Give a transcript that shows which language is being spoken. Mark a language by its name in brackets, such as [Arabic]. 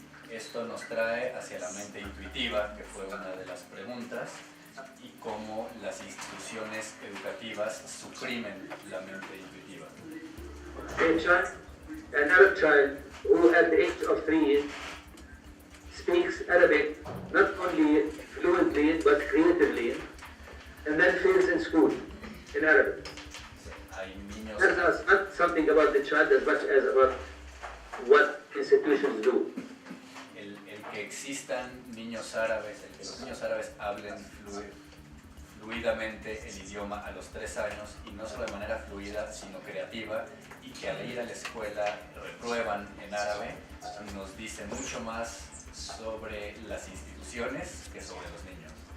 [Spanish] Esto nos trae hacia la mente intuitiva, que fue una de las preguntas, y cómo las instituciones educativas suprimen la mente intuitiva. [English] An Arab child who at the age of 3 speaks Arabic not only fluently but creatively, and then fails in school in Arabic. [Spanish] Hay niños, [English] Tells us not something about the child as much as about what institutions do. [Spanish] el que existan niños árabes, el que los niños árabes hablen fluidamente el idioma a los 3 años, y no solo de manera fluida, sino creativa, y que al ir a la escuela reprueban en árabe, nos dice mucho más sobre las instituciones que sobre los niños.